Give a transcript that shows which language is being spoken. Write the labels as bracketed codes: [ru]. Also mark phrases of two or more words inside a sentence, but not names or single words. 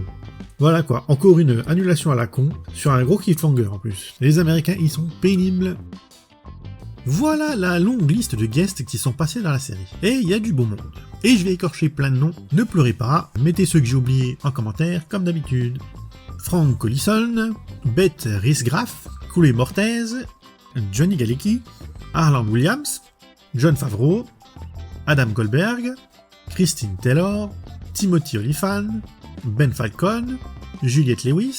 [fr] Voilà quoi, encore une annulation à la con, sur un gros cliffhanger en plus. Les Américains, ils sont pénibles. Voilà la longue liste de guests qui sont passés dans la série. Et il y a du beau monde. Et je vais écorcher plein de noms, ne pleurez pas, mettez ceux que j'ai oubliés en commentaire, comme d'habitude. Frank Collison, Beth Riesgraf, Cooley Mortez, Johnny Galecki, Harland Williams, Jon Favreau, Adam Goldberg, Christine Taylor, Timothy Olyphant, Ben Falcon, Juliette Lewis,